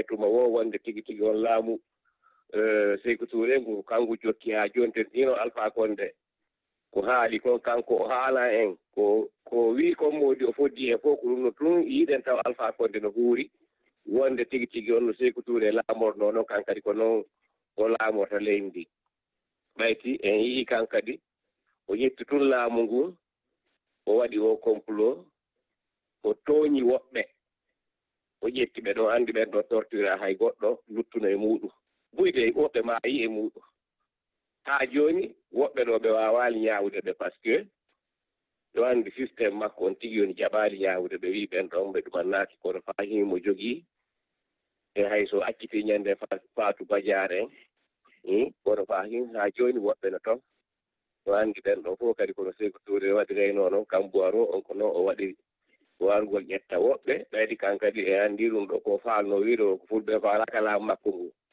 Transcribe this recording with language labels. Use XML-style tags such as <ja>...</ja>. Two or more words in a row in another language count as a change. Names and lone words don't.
<ff>tuma wo wonde tigi tigi on laamu Sékou Touré ngu kanko jokki haa joni ten ino Alpha Condé ko haali kon kanko o haala en ko wi kon modi o foddi e fof ko ɗum no tun yiiɗen taw Alpha Condé no huuri wonde tigi tigi on no Sékou Touré laamorno noon kan kadi ko noon o laamorta leydi ndi ɓayti en yii kan kadi o ƴetti tun laamu ngu o waɗi o complot o tooñi woɓɓe o ƴetti ɓe ɗo anndi ɓen ɗo torture hay goɗɗo luttuno e muɗum buyde woɓɓe maayi e muɗum haa jooni woɓɓe ɗo ɓe waawaali ñaawde ɓe par ce que ɗo anndi systéme makko on tigi woni jaɓaali ñaawde ɓe wii ɓen ɗon ɓe ɗumannaaki kono fahiimo jogii e hay so accitii ñannde faatu badiare en kono fahim haa jooni woɓɓe no toon ɗo anndi ɓen ɗon fof kadi kono Sékou Touré waɗirayno noon Kamboiro on ko noon o waɗiri wargol ƴetta woɓɓe ɓaydi kan kadi e anndi ɗum ɗo ko faalno wiiɗo ko fulɓe faalaaka laamu makko ngu</ff>